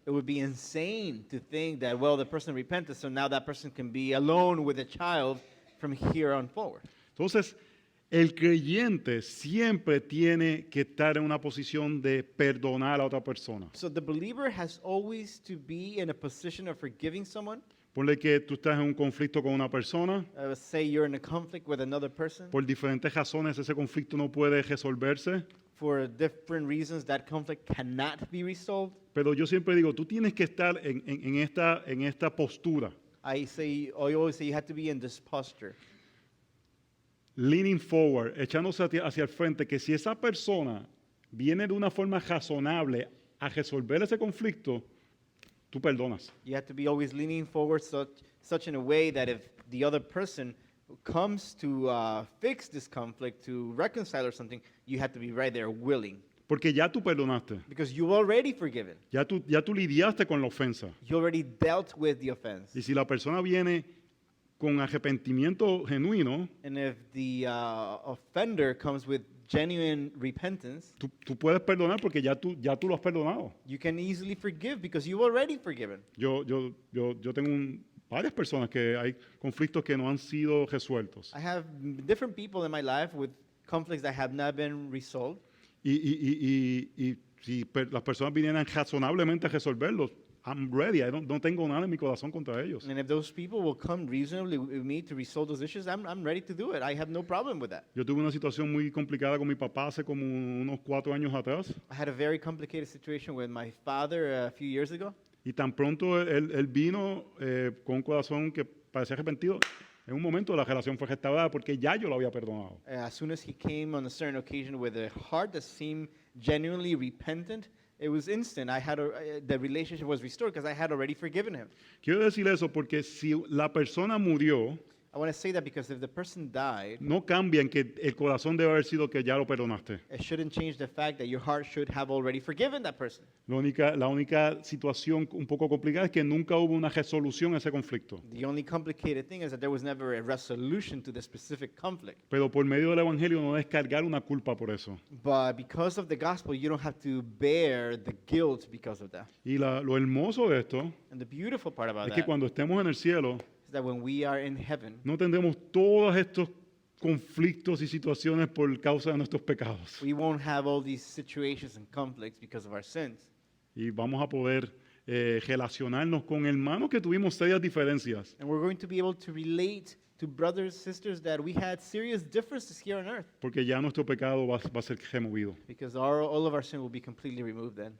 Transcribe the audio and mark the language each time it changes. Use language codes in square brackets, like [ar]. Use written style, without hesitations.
[en] it would be insane to think that, well, the person repented, so now that person can be alone with a child from here on forward. [es] Entonces, el creyente siempre tiene que estar en una posición de perdonar a otra persona. [en] So the believer has always to be in a position of forgiving someone. [es] Ponle que tú estás en un conflicto con una persona, [en] Say you're in a conflict with another person. [es] por diferentes razones ese conflicto no puede resolverse, [en] For different reasons, that conflict cannot be resolved. [es] pero yo siempre digo, tú tienes que estar en esta postura, [en] I always say you have to be in this posture. leaning forward, [es] echándose hacia el frente, que si esa persona viene de una forma razonable a resolver ese conflicto, tú perdonas. [en] You have to be always leaning forward such in a way that if the other person comes to fix this conflict, to reconcile or something, you have to be right there willing. [es] Porque ya tú perdonaste, [en] Because you've already forgiven. [es] ya tú lidiaste con la ofensa. [en] You already dealt with the offense. [es] Y si la persona viene con arrepentimiento genuino, [en] And if the offender comes with genuine repentance, [es] tú puedes perdonar porque ya tú lo has perdonado. [en] you can easily forgive because you've already forgiven. [es] Yo tengo varias personas que hay conflictos que no han sido resueltos. [en] I have different people in my life with conflicts that have not been resolved. [es] Y si las personas vinieran razonablemente a resolverlos, [en] I'm ready. [es] No tengo nada en mi corazón contra ellos. [en] And if those people will come reasonably with me to resolve those issues, I'm ready to do it. I have no problem with that. [es] Yo tuve una situación muy complicada con mi papá hace como unos 4 años atrás. [en] I had a very complicated situation with my father a few years ago. [es] Y tan pronto él vino con un corazón que parecía arrepentido, En un momento la relación fue restaurada porque ya yo lo había perdonado. [en] As soon as he came on a certain occasion with a heart that seemed genuinely repentant, it was instant. The relationship was restored because I had already forgiven him. [es] Quiero decir eso porque si la persona murió, [en] I want to say that because if the person died, [es] no cambia en que el corazón debe haber sido que ya lo perdonaste. [en] it shouldn't change the fact that your heart should have already forgiven that person. [es] La única situación un poco complicada es que nunca hubo una resolución a ese conflicto. [en] The only complicated thing is that there was never a resolution to the specific conflict. [es] Pero por medio del Evangelio no descargar una culpa por eso. [en] But because of the gospel, you don't have to bear the guilt because of that. [es] Y lo hermoso de esto [en] And the beautiful part about [es] es que [en] that [es] cuando estemos en el cielo, [en] is that when we are in heaven, [es] no tendremos todos estos conflictos y situaciones por causa de nuestros pecados. [en] we won't have all these situations and conflicts because of our sins. [es] Y vamos a poder relacionarnos con hermanos que tuvimos serias diferencias. [en] And we're going to be able to relate to brothers, sisters that we had serious differences here on earth [es] Porque ya nuestro pecado va a ser removido. [en] because all of our sin will be completely removed then.